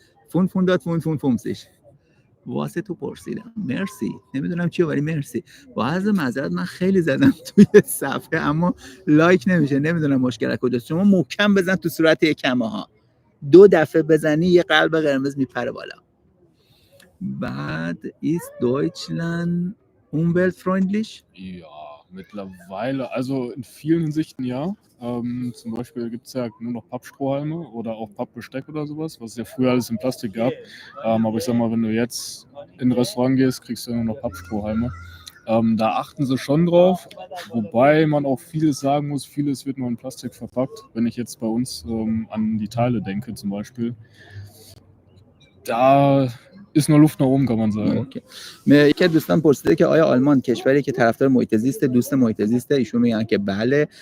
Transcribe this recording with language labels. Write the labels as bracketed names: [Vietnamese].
[Persian] فون داد فون سیش. واسه تو پرسیدم. مرسی. نمیدونم چیه ولی مرسی. با عرض معذرت من خیلی زدم توی صفحه اما لایک نمیشه. نمیدونم مشکل کجاست. شما محکم بزن تو صورت یکمه ها. 2 دفعه بزنی یه قلب قرمز میپره بالا. [German] بعد ist Deutschland umweltfreundlich? Ja, mittlerweile, also in vielen Hinsichten ja. Zum Beispiel gibt es ja nur noch Pappstrohhalme oder auch Pappbesteck oder sowas, was es ja früher alles in Plastik gab. Aber ich sag mal, wenn du jetzt in ein Restaurant gehst, kriegst du ja nur noch Pappstrohhalme. Da achten sie schon drauf, wobei man auch vieles sagen muss, vieles wird nur in Plastik verpackt. Wenn ich jetzt bei uns an die Teile denke zum Beispiel, da ist nur Luft nach oben, kann man sagen. [Persian] اوکی. یکی از دوستان پرسیده که آیا آلمان کشوری که طرفدار محیط زیست، دوست محیط زیسته؟ ایشون میگن که بله.